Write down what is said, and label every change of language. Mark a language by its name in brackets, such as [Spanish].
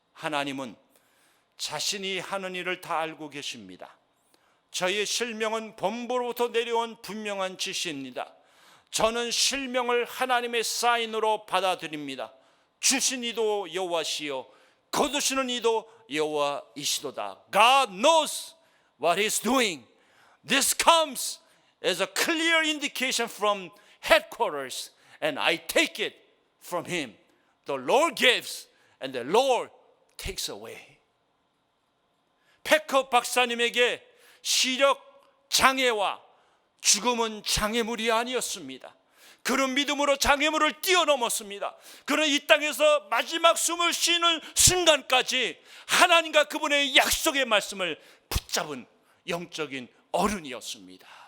[Korean] 하나님은 자신이 하는 일을 다 알고 계십니다. 저의 실명은 본부로부터 내려온 분명한 지시입니다. 저는 실명을 하나님의 사인으로 받아들입니다. 주신 이도 여호와시요 거두시는 이도 여호와이시도다. [English] God knows what He's doing. This comes as a clear indication from headquarters, and I take it from Him. The Lord gives, and the Lord takes away. [Korean] 패커 박사님에게 시력 장애와 죽음은 장애물이 아니었습니다. 그는 믿음으로 장애물을 뛰어넘었습니다. 그는 이 땅에서 마지막 숨을 쉬는 순간까지 하나님과 그분의 약속의 말씀을 붙잡은 영적인 어른이었습니다.